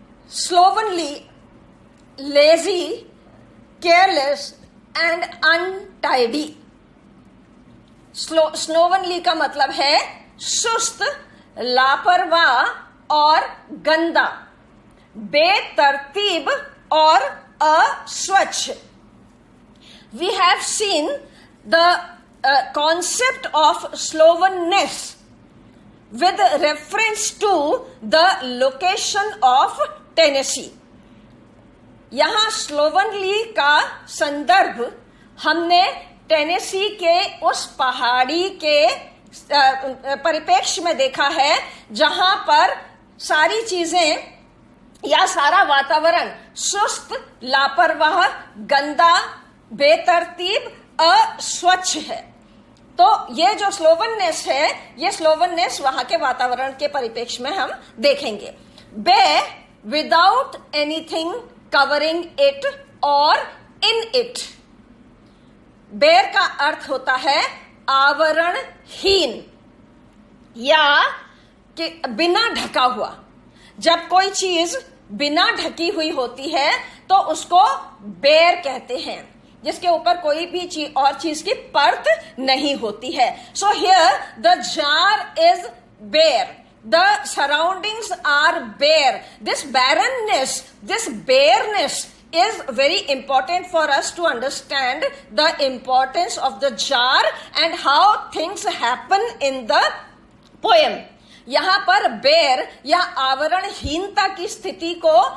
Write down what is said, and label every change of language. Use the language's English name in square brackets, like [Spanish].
[English] Slovenly, lazy, careless and untidy. [Hindi] Slovenly का मतलब है सुस्त, लापरवाह और गंदा, बेतरतीब और अस्वच्छ. [English] We have seen the concept of Slovenness with reference to the location of Tennessee. [Hindi] यहां स्लोवनली का संदर्भ हमने टेनेसी के उस पहाड़ी के परिप्रेक्ष्य में देखा है जहां पर सारी चीजें या सारा वातावरण सुस्त, लापरवाह, गंदा, बेतरतीब, अस्वच्छ है. तो ये जो स्लोवननेस है, ये स्लोवननेस वहां के वातावरण के परिप्रेक्ष्य में हम देखेंगे. [English] Bare without anything covering it or in it. [Hindi] बेर का अर्थ होता है आवरणहीन या कि बिना ढका हुआ. जब कोई चीज बिना ढकी हुई होती है तो उसको बेर कहते हैं, जिसके ऊपर कोई भी चीज की परत नहीं होती है. [English] So here the jar is bare. The surroundings are bare. This barrenness, this bareness is very important for us to understand the importance of the jar and how things happen in the poem. [Hindi] यहाँ पर बेर या आवरणहीनता की स्थिति को